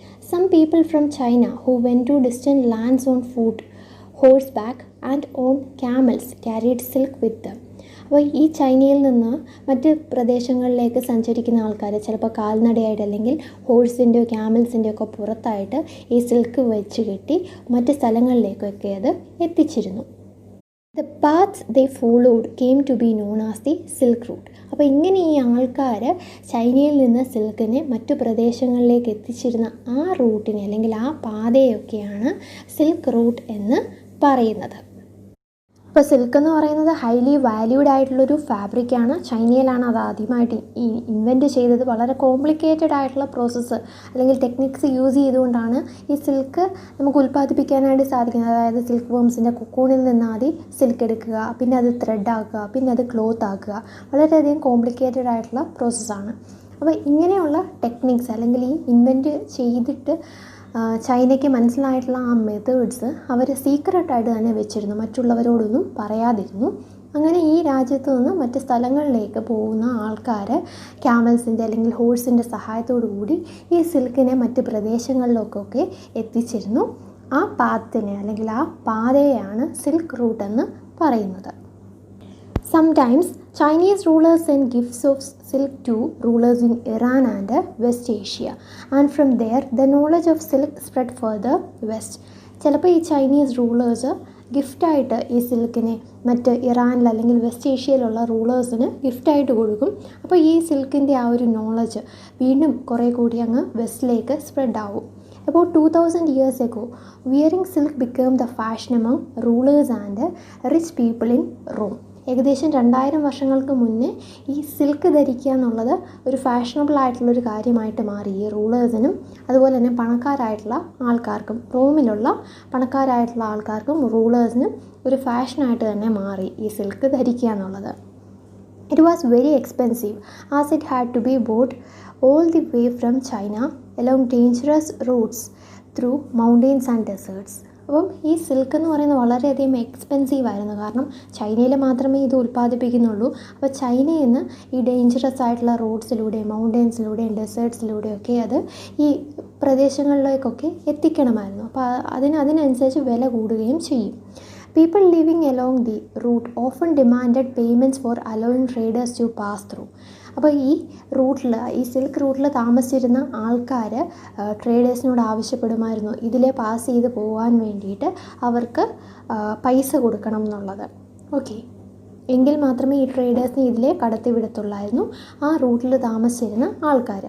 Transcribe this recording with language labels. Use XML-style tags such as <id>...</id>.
<en>Some people from China who went to distant lands on foot, horse back and on camels carried silk with them.</en> <ml>അപ്പോൾ ഈ ചൈനയിൽ നിന്ന് മറ്റ് പ്രദേശങ്ങളിലേക്ക് സഞ്ചരിക്കുന്ന ആൾക്കാർ ചിലപ്പോൾ കാൽനടയായിട്ട് അല്ലെങ്കിൽ ഹോഴ്സിൻ്റെയോ ക്യാമൽസിൻ്റെയോ ഒക്കെ പുറത്തായിട്ട് ഈ സിൽക്ക് വെച്ച് കെട്ടി മറ്റ് സ്ഥലങ്ങളിലേക്കൊക്കെ അത് എത്തിച്ചിരുന്നു.</ml> <en>The paths they followed came to be known as the Silk Route.</en> <ml>അപ്പോൾ ഇങ്ങനെ ഈ ആൾക്കാർ ചൈനയിൽ നിന്ന് സിൽക്കിനെ മറ്റു പ്രദേശങ്ങളിലേക്ക് എത്തിച്ചിരുന്ന ആ റൂട്ടിനെ അല്ലെങ്കിൽ ആ പാതയൊക്കെയാണ് സിൽക്ക് റൂട്ട് എന്ന് പറയുന്നത്. ഇപ്പോൾ സിൽക്ക് എന്ന് പറയുന്നത് ഹൈലി വാല്യൂഡ് ആയിട്ടുള്ളൊരു ഫാബ്രിക്കാണ്. ചൈനയിലാണ് അത് ആദ്യമായിട്ട് ഇൻവെൻറ്റ് ചെയ്തത്. വളരെ കോംപ്ലിക്കേറ്റഡ് ആയിട്ടുള്ള പ്രോസസ്സ് അല്ലെങ്കിൽ ടെക്നിക്സ് യൂസ് ചെയ്തുകൊണ്ടാണ് ഈ സിൽക്ക് നമുക്ക് ഉൽപ്പാദിപ്പിക്കാനായിട്ട് സാധിക്കുന്നത്. അതായത് സിൽക്ക് വേംസിൻ്റെ കൊക്കൂണിൽ നിന്ന് ആദ്യം സിൽക്ക് എടുക്കുക, പിന്നെ അത് ത്രെഡ് ആക്കുക, പിന്നെ അത് ക്ലോത്ത് ആക്കുക. വളരെയധികം കോംപ്ലിക്കേറ്റഡ് ആയിട്ടുള്ള പ്രോസസ്സാണ്. അപ്പോൾ ഇങ്ങനെയുള്ള ടെക്നിക്സ് അല്ലെങ്കിൽ ഈ ഇൻവെൻറ്റ് ചെയ്തിട്ട് ചൈനയ്ക്ക് മനസ്സിലായിട്ടുള്ള ആ മെത്തേഡ്സ് അവർ സീക്രട്ടായിട്ട് തന്നെ വെച്ചിരുന്നു, മറ്റുള്ളവരോടൊന്നും പറയാതിരുന്നു. അങ്ങനെ ഈ രാജ്യത്ത് നിന്ന് മറ്റ് സ്ഥലങ്ങളിലേക്ക് പോകുന്ന ആൾക്കാർ ക്യാമൽസിൻ്റെ അല്ലെങ്കിൽ ഹോഴ്സിൻ്റെ സഹായത്തോടു കൂടി ഈ സിൽക്കിനെ മറ്റ് പ്രദേശങ്ങളിലേക്കൊക്കെ എത്തിച്ചിരുന്നു. ആ പാത്തിനെ അല്ലെങ്കിൽ ആ പാതയെയാണ് സിൽക്ക് റൂട്ട് എന്ന് പറയുന്നത്.</ml> <en>Sometimes Chinese rulers sent gifts of silk to rulers in Iran and West Asia, and from there the knowledge of silk spread further west.</en> <ml>ചിലപ്പോൾ ഈ ചൈനീസ് റൂളേഴ്സ് ഗിഫ്റ്റായിട്ട് ഈ സിൽക്കിനെ മറ്റ് ഇറാനിൽ അല്ലെങ്കിൽ വെസ്റ്റ് ഏഷ്യയിലുള്ള റൂളേഴ്സിന് ഗിഫ്റ്റായിട്ട് കൊടുക്കും. അപ്പോൾ ഈ സിൽക്കിൻ്റെ ആ ഒരു നോളജ് വീണ്ടും കുറേ കൂടി അങ്ങ് വെസ്റ്റിലേക്ക് സ്പ്രെഡ് ആവും.</ml> <en>About 2000 years ago, wearing silk became the fashion among rulers and rich people in Rome.</en> <ml>ഏകദേശം 2000 വർഷങ്ങൾക്ക് മുന്നേ ഈ സിൽക്ക് ധരിക്കുക എന്നുള്ളത് ഒരു ഫാഷനബിൾ ആയിട്ടുള്ളൊരു കാര്യമായിട്ട് മാറി. ഈ റൂളേഴ്സിനും അതുപോലെ തന്നെ പണക്കാരായിട്ടുള്ള ആൾക്കാർക്കും, റോമിലുള്ള പണക്കാരായിട്ടുള്ള ആൾക്കാർക്കും റൂളേഴ്സിനും ഒരു ഫാഷനായിട്ട് തന്നെ മാറി ഈ സിൽക്ക് ധരിക്കുക എന്നുള്ളത്.</ml> <en>It was very expensive as it had to be bought all the way from China along dangerous routes through mountains and deserts.</en> <ml>അപ്പം ഈ സിൽക്ക് എന്ന് പറയുന്നത് വളരെയധികം എക്സ്പെൻസീവ് ആയിരുന്നു. കാരണം ചൈനയിൽ മാത്രമേ ഇത് ഉൽപ്പാദിപ്പിക്കുന്നുള്ളൂ. അപ്പോൾ ചൈനയിൽ നിന്ന് ഈ ഡേഞ്ചറസ് ആയിട്ടുള്ള റോഡ്സിലൂടെയും മൗണ്ടെയ്ൻസിലൂടെയും ഡെസേർട്ട്സിലൂടെയൊക്കെ അത് ഈ പ്രദേശങ്ങളിലേക്കൊക്കെ എത്തിക്കണമായിരുന്നു. അപ്പോൾ അതിനനുസരിച്ച് വില കൂടുകയും ചെയ്യും.</ml> <en>People living along the route often demanded payments for allowing traders to pass through.</en> <ml>അപ്പോൾ ഈ റൂട്ടിൽ, ഈ സിൽക്ക് റൂട്ടിൽ താമസിച്ചിരുന്ന ആൾക്കാർ ട്രേഡേഴ്സിനോട് ആവശ്യപ്പെടുമായിരുന്നു ഇതിലെ പാസ് ചെയ്ത് പോകാൻ വേണ്ടിയിട്ട് അവർക്ക് പൈസ കൊടുക്കണം എന്നുള്ളത്. ഓക്കെ, എങ്കിൽ മാത്രമേ ഈ ട്രേഡേഴ്സിനെ ഇതിലെ കടത്തി വിടത്തുള്ളായിരുന്നു, ആ റൂട്ടിൽ താമസിച്ചിരുന്ന ആൾക്കാർ.</ml>